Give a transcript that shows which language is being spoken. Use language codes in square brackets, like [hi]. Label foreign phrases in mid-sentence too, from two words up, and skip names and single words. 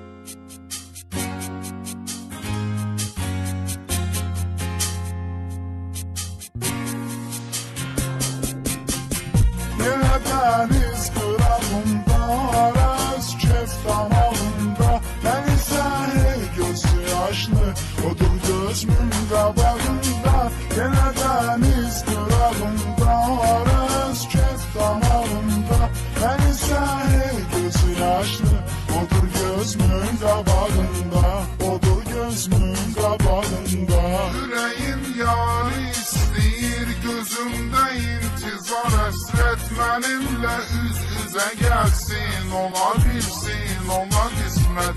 [az] Yine deniz kırağında, aras kef damağında, [tr] ben ise [az] hey gözü yaşlı, odur gözümün qabağında. Yine deniz kırağında, aras kef damağında, [tr] ben ise [az] hey gözü yaşlı, odur gözümün qabağında, odur gözümün qabağında. Yüreğim yarı istəyir, gözümdə intizar həsrət mənimlə üz-üzə gəlsin, ola bilsin, ola qismət.